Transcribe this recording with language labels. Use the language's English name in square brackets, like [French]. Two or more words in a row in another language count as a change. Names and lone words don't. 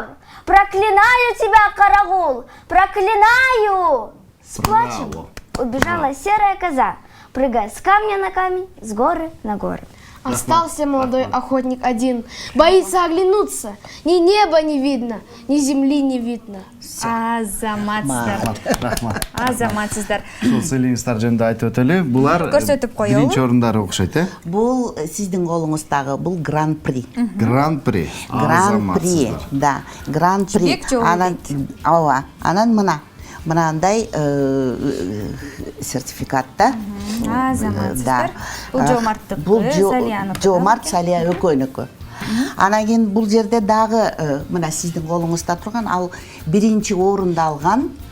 [Russian] Проклинаю тебя, Карагул, проклинаю!» С плачем Браво. убежала серая коза, прыгая с камня на камень, с горы на горы. Остался молодой охотник один, боится оглянуться. Ни неба не видно, ни земли не видно. [Kyrgyz] Азаматсыздар. Рахмат. Азаматсыздар. Ушул сыйлыгыңыздар жөнүндө айтып өтөлү. Булар Көрсөтүп коелу. биринчи орундар окшойт, э? Бул сиздин колуңуздагы бул гран-при. Гран-при. Гран-при, да, гран-при. Жибек жолу Анан, ооба, анан мынандай сертификатта. Азаматсыздар. Бул жоомарттык, Бул Салияныкы. жоомарт Салия экөөнүкү. Анан кийин бул жерде дагы мына сиздин колуңузда турган ал биринчи орунду алган